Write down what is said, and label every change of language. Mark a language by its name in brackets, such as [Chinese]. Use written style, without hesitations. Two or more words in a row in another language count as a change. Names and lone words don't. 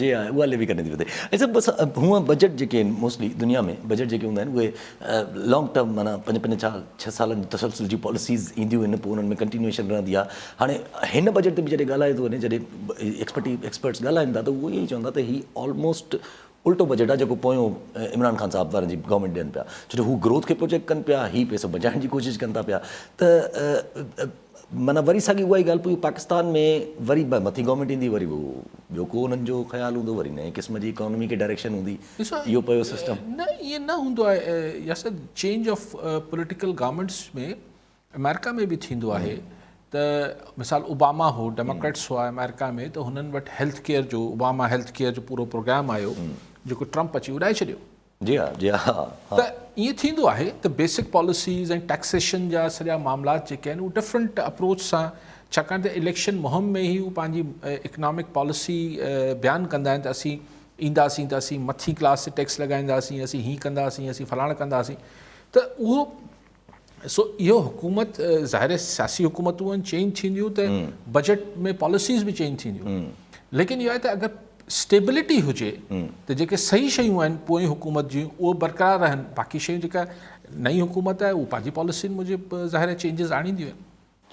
[Sindhi] जी हाँ उहा लेवी कॾहिं थी वधे ऐं सभु बसि हूअं बजट जेके आहिनि मोस्टली दुनिया में बजट जेके हूंदा आहिनि उहे [English] long term [Sindhi] माना 5-6 सालनि जी तसलसल जी पॉलिसीज़ ईंदियूं आहिनि पोइ उन्हनि में कंटिन्यूएशन रहंदी आहे हाणे हिन बजट ते बि जॾहिं ॻाल्हाए थो वञे जॾहिं एक्सपर्ट्स ॻाल्हाइनि था त उहो ईअं ई चवंदा त ही ऑलमोस्ट उल्टो बजट आहे जेको पोयों इमरान ख़ान साहब वारनि जी गवर्नमेंट ॾियनि पिया छो जो हू ग्रोथ खे प्रोजेक्ट कनि पिया ही पैसो बचाइण जी कोशिशि कनि था पिया त माना वरी साॻी उहा ई ॻाल्हि पोइ पाकिस्तान में वरी मथी गवर्नमेंट ईंदी वरी उहो ॿियो को उन्हनि जो ख़्यालु हूंदो वरी नए क़िस्म जी इकोनॉमी खे डायरेक्शन हूंदी इहो पियो सिस्टम न ईअं न हूंदो आहे यासर [English] change of political governments [Sindhi] में अमेरिका में बि थींदो आहे त मिसाल ओबामा हो डेमोक्रेट्स हुआ अमेरिका में त हुननि वटि [English] health care [Sindhi] जो ओबामा [English] health care [Sindhi] जो पूरो प्रोग्राम आयो जेको ट्रम्प अची उॾाए छॾियो जी हा त ईअं थींदो आहे त [English] basic policies [Sindhi] ऐं टैक्सेशन जा सॼा मामलात जेके आहिनि उहे [English] different approach [Sindhi] सां छाकाणि त इलेक्शन मुहिम में ई हू पंहिंजी [English] economic policy [Sindhi] बयानु कंदा आहिनि त असीं ईंदासीं त असीं मथी क्लास ते टैक्स लॻाईंदासीं असीं हीअं कंदासीं असीं फलाण कंदासीं त उहो सो इहो हुकूमत ज़ाहिर सियासी हुकूमतूं आहिनि चेंज थींदियूं त बजट में पॉलिसीज़ बि चेंज थींदियूं लेकिन इहो आहे त अगरि स्टेबिलिटी हुजे त जेके सही शयूं आहिनि पोइ हुकूमत जूं उहो बरक़रार रहनि बाक़ी शयूं जेका नई हुकूमत आहे उहा पंहिंजी पॉलिसियुनि मूजिबि ज़ाहिर चेंजिस आणींदियूं आहिनि